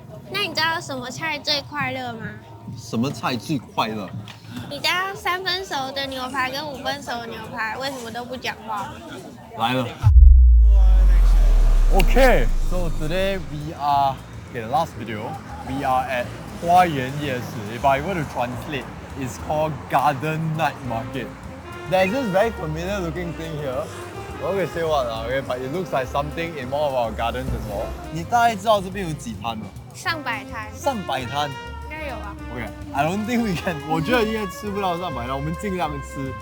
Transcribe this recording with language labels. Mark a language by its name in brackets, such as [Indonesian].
[Chinese] 那你知道什么菜最快乐吗？什么菜最快乐？你知道3分熟的牛排跟5分熟的牛排为什么都不讲话？来了。 [English] Okay, so today we are the last video. We are at Huayan Yeshi. If I were to translate, it's called Garden Night Market. There's this very familiar looking thing here. I'm not gonna say what, okay, but it looks like something in one of our gardens as well. [Chinese] 你大概知道这边有几摊吗？上百摊，上百摊。应该有吧 [English] Okay, I don't think we can. [Chinese] 我觉得应该吃不到上百摊，我们尽量吃。